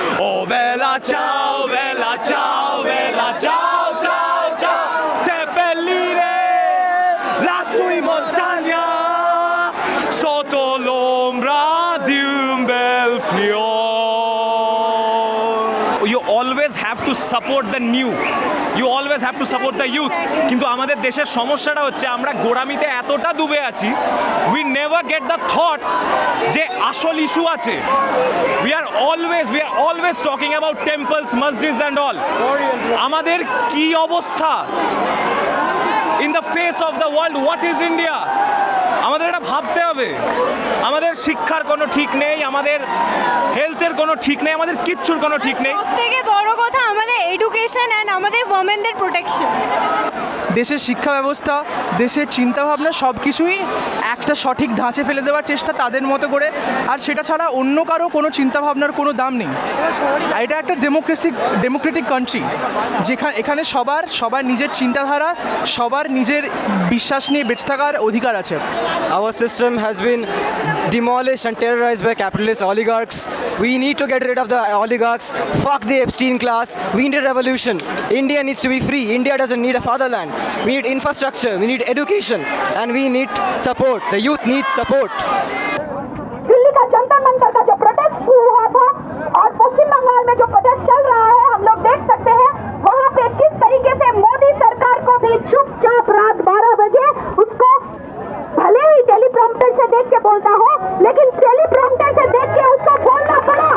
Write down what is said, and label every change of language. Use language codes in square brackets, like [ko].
[it] Oh, bella, ciao, bella, ciao, bella, ciao, ciao, ciao, seppellire lassù in montagna sotto l'ombra di un bel fiore. [en] You always have to support the new. You always have to support the youth. [bn] কিন্তু আমাদের দেশের সমস্যাটা হচ্ছে আমরা গোড়ামিতে এতটা ডুবে আছি, [en] we never get the thought [bn] যে আসল ইস্যু আছে. [en] We are always talking about temples, masjids and all. [bn] আমাদের কি অবস্থা? [en] In the face of the world, what is India? [bn] আমাদের এটা ভাবতে হবে। আমাদের শিক্ষার কোনো ঠিক নেই, আমাদের হেলথের কোনো ঠিক নেই, আমাদের কিচ্ছুর কোনো ঠিক নেই। সবথেকে বড় কথা আমাদের এডুকেশন অ্যান্ড আমাদের ওমেনদের প্রোটেকশন। দেশের শিক্ষা ব্যবস্থা, দেশের চিন্তাভাবনা সব কিছুই একটা সঠিক ধাঁচে ফেলে দেওয়ার চেষ্টা তাদের মতো করে, আর সেটা ছাড়া অন্য কারো কোনো চিন্তাভাবনার কোনো দাম নেই। এটা একটা ডেমোক্রেটিক কান্ট্রি, এখানে সবার নিজের চিন্তাধারা, সবার নিজের বিশ্বাস নিয়ে বেঁচে থাকার অধিকার আছে। [en] Our system has been demolished and terrorized by capitalist oligarchs. We need to get rid of the oligarchs. Fuck the Epstein class. We need a revolution. India needs to be free. India doesn't need a fatherland. We need infrastructure. We need education. And we need support. The youth needs support. [hi] Delhi का जंतर मंतर का जो protest शुरू हुआ था और पश्चिम बंगाल में जो protest चल रहा है, हम लोग देख सकते हैं वहाँ पे किस तरीके से मोदी सरकार को भी चुपचाप रात 12 बजे उसको भले ही टेलीप्रॉम्प्टर से देख के बोलता हो, लेकिन टेलीप्रॉम्प्टर से देख के उसको बोलना पड़ा।